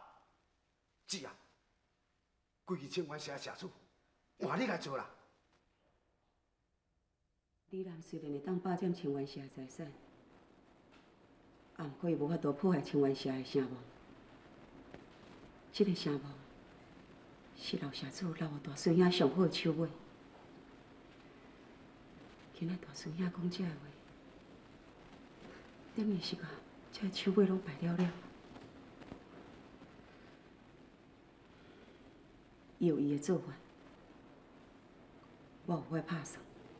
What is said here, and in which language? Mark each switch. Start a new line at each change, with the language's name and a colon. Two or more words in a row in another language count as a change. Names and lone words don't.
Min Nan Chinese: 是啊，规个清源社社主，换你来做啦。李兰虽然会当霸占清源社的财产，啊，毋过伊无法度破坏清源社的声望。这个声望是老社主留我大孙仔上好的手尾。今仔大孙仔讲这个话，等于是甲这个手尾拢败了了。伊有伊的做法，我有我的拍算。